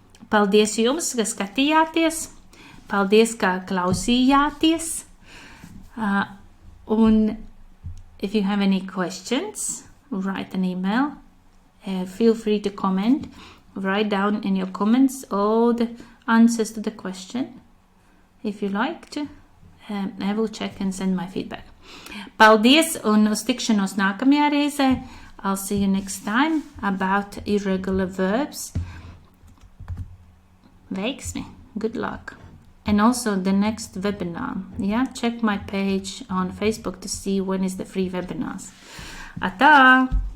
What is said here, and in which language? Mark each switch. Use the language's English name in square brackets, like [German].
[Latvian] Paldies jums, ka skatījāties. Paldies, ka klausījāties. [English] Un if you have any questions, write an email. Feel free to comment. Write down in your comments all the answers to the question. If you liked, I will check and send my feedback. [Latvian] Paldies un uz tikšanos nākamajā reizē. [English] I'll see you next time about irregular verbs. Veiksmi. Good luck. And also the next webinar. Yeah, check my page on Facebook to see when is the free webinars. Atā!